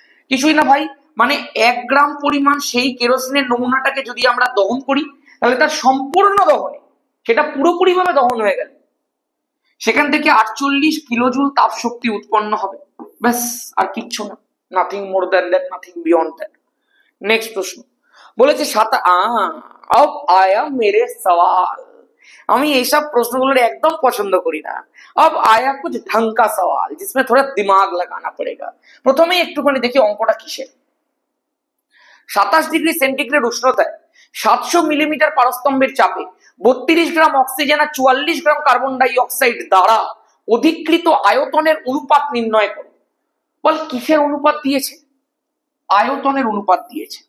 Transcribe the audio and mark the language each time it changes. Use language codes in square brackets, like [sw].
[bn] কিছুই না ভাই, মানে 1 গ্রাম পরিমাণ সেই কেরোসিনের নমুনাটাকে যদি আমরা দহন করি তাহলে তার সম্পূর্ণ দহনে সেটা পুরোপুরি ভাবে দহন হয়ে গেল সেখান থেকে 48 কিলোজুল তাপ শক্তি উৎপন্ন হবে, ব্যাস, আর কিচ্ছু না। [en] Nothing more than that, nothing beyond that. [bn] Next প্রশ্ন বলেছে [hi] अब आया मेरे सवाल। [bn] আমি এইসব প্রশ্নগুলোর একদম পছন্দ করি না। [hi] अब आया कुछ ढंग का सवाल जिसमें थोड़ा दिमाग लगाना पड़ेगा। [bn] প্রথমেই একটুখানি দেখি অঙ্কটা কিসের। 27 ডিগ্রি সেন্টিগ্রেড উষ্ণতায় 700 মিলিমিটার পারস্তম্ভের চাপে 32 গ্রাম অক্সিজেন আর 44 গ্রাম কার্বন ডাই অক্সাইড দ্বারা অধিকৃত আয়তনের অনুপাত নির্ণয় করো। বল কিসের অনুপাত দিয়েছে? আয়তনের অনুপাত দিয়েছে।